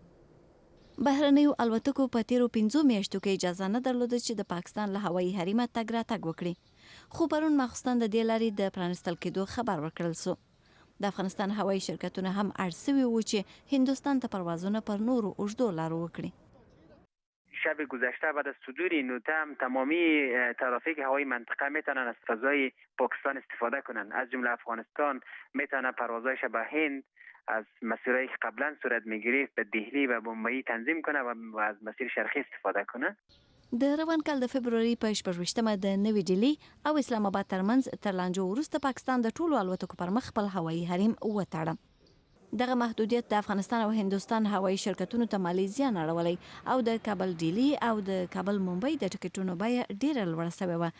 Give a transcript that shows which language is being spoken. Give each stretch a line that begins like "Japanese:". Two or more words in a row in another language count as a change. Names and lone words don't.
Pashto: بهرنیو الوتکو په تیرو 5 میاشتو کې اجازه نه درلوده چې د پاکستان له هوایي حریمه تګ راتګ وکړي، خو پرون ماخوستن د دې لارې د پرانستل کېدو خبر ورکړل سو. د افغانستان هوایي شرکتونه هم اړ سوي وو چې هندوستان ته پروازونه پر نورو اوږدو لارو وکړي.
Persian: شب گذشته بعد از صدور این نوته هم تمامی ترافیک هوایی منطقه میتونن از فضای پاکستان استفاده کنن، از جمله افغانستان میتونه پروازهایش به هند از مسیرهایی که قبلا صورت میگرفت به دهلی و بمبئی تنظیم کنه و از مسیر شرقی استفاده کنه.
Pashto: د روان کال د فبروري په 28مه د نوې ډیلی او اسلام آباد ترمنځ تر لانجو وروسته پاکستان د ټولو الوتکو پر مخ خپل هوایي حریم وتړه. دغه محدودیت د افغانستان او هندوستان هوایي شرکتونو ته مالي زیان اړولی او د کابل ډیلی او د کابل ممبئی د ټکټونو بیه ډیره لوړه شوې وه.